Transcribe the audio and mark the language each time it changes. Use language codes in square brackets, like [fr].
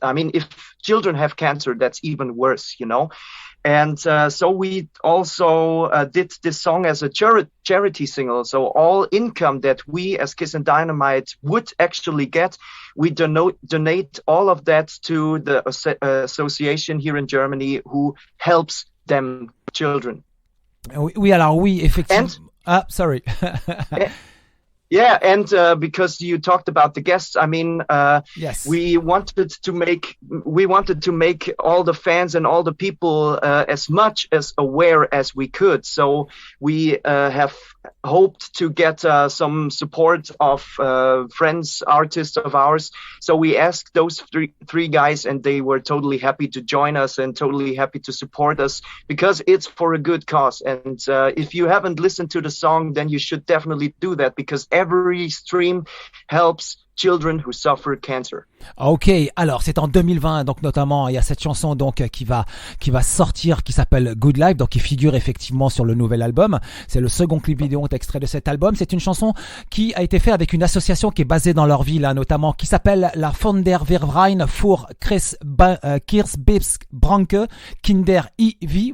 [en] I mean, if children have cancer, that's even worse, And so we also did this song as a charity single. So all income that we as Kissin Dynamite would actually get, we donate all of that to the association here in Germany who helps them children. [fr] Oui, alors oui, effectivement. [en] Sorry. Yeah, and because you talked about the guests, I mean, yes, we wanted to make all the fans and all the people as much as aware as we could. So we have hoped to get some support of friends, artists of ours. So we asked those three guys, and they were totally happy to join us and totally happy to support us because it's for a good cause. And if you haven't listened to the song, then you should definitely do that because every stream helps children who suffer cancer. [fr] Ok, alors c'est en 2020, donc notamment il y a cette chanson donc qui va sortir, qui s'appelle Good Life, donc qui figure effectivement sur le nouvel album. C'est le second clip vidéo extrait de cet album. C'est une chanson qui a été faite avec une association qui est basée dans leur ville, notamment qui s'appelle la Fonderverein für Kirsbebsbranche Kinder IV.